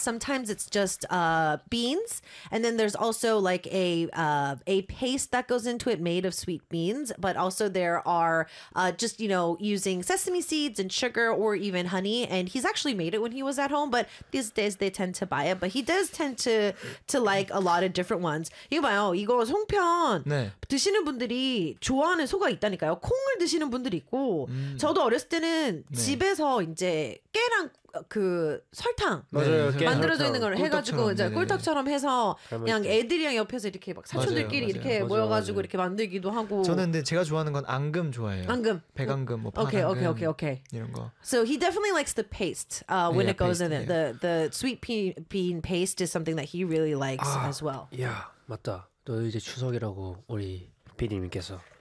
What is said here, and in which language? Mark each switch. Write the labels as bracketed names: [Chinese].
[English] Sometimes it's just beans, and then there's also like a paste that goes into it made of sweet beans. But also there are just, you know, using sesame seeds and sugar or even honey. And he's actually made it when he was at home, but these days they tend to buy it. But he does tend to like a lot of different ones. [Korean] 이거 봐요, 이거 송편 드시는 분들이 좋아하는 소가 있다니까요. 콩을 드시는 분들이 있고 저도 어렸을 때는 집에서 이제 깨랑 그 설탕 만들어져 있는 걸 해가지고 이제 꿀떡처럼 해서 그냥 애들이랑 옆에서 이렇게 막 사촌들끼리 이렇게 모여가지고 이렇게 만들기도 하고. 저는 근데 제가 좋아하는 건 앙금 좋아해요. 앙금, 백앙금, 뭐 파랑금. [English] Okay, okay, okay, okay. [Korean] 이런 거. [English] So he definitely likes the paste when it goes in it. The sweet bean paste is something that he really likes as well. [Korean] 야, 맞다. 너 이제 추석이라고 우리 PD님께서.